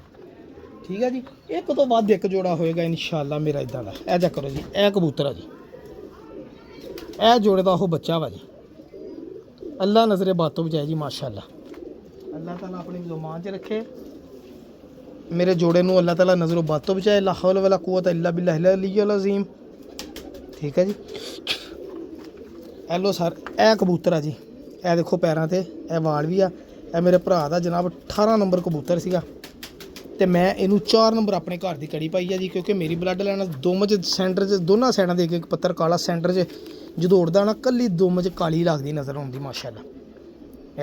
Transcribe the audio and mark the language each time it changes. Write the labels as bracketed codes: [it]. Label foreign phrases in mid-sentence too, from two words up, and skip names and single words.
[pa] ਠੀਕ ਹੈ ਜੀ, ਇੱਕ ਤੋਂ ਵੱਧ ਇੱਕ ਜੋੜਾ ਹੋਏਗਾ ਇਨਸ਼ਾਅੱਲਾ ਮੇਰਾ ਇਦਾਂ ਦਾ। ਇਹ ਜਾ ਕਰੋ ਜੀ, ਇਹ ਕਬੂਤਰ ਆ ਜੀ, ਇਹ ਜੋੜੇ ਦਾ ਉਹ ਬੱਚਾ ਵਾ ਜੀ। ਅੱਲਾ ਨਜ਼ਰੇ ਬਾਤੋਂ ਬਜਾਏ ਜੀ ਮਾਸ਼ਾਅੱਲਾ, ਅੱਲਾਹ ਤਾਲਾ ਆਪਣੀ ਜ਼ੁਬਾਨ 'ਚ ਰੱਖੇ ਮੇਰੇ ਜੋੜੇ ਨੂੰ, ਅੱਲਾਹ ਤਾਲਾ ਨਜ਼ਰੋਂ ਬਾਤੋਂ ਬਚਾਏ। [ar] لا حول ولا قوة إلا بالله العلي العظيم. [pa] ਠੀਕ ਹੈ ਜੀ, [en] hello sir, [pa] ਇਹ ਕਬੂਤਰ ਆ ਜੀ, ਇਹ ਦੇਖੋ ਪੈਰਾਂ ਤੇ ਇਹ ਵਾਲ ਵੀ ਆ। ਇਹ ਮੇਰੇ ਭਰਾ ਦਾ ਜਨਾਬ 18 ਨੰਬਰ ਕਬੂਤਰ ਸੀਗਾ, ਤੇ ਮੈਂ ਇਹਨੂੰ 4 ਨੰਬਰ ਆਪਣੇ ਘਰ ਦੀ ਕੜੀ ਪਾਈ ਆ ਜੀ, ਕਿਉਂਕਿ ਮੇਰੀ [en] blood line [pa] ਦੁੰਮ 'ਚ ਸੈਂਟਰ 'ਚ ਦੋਨਾਂ ਸਾਈਡਾਂ ਦੇ ਇੱਕ ਪੱਤਰ ਕਾਲਾ, ਸੈਂਟਰ 'ਚ ਜਦੋਂ ਉੜਦਾ ਨਾ ਕੱਲੀ ਦੁੰਮ 'ਚ ਕਾਲੀ ਲੱਗਦੀ ਨਜ਼ਰ ਆਉਂਦੀ ਮਾਸ਼ਾਅੱਲਾ।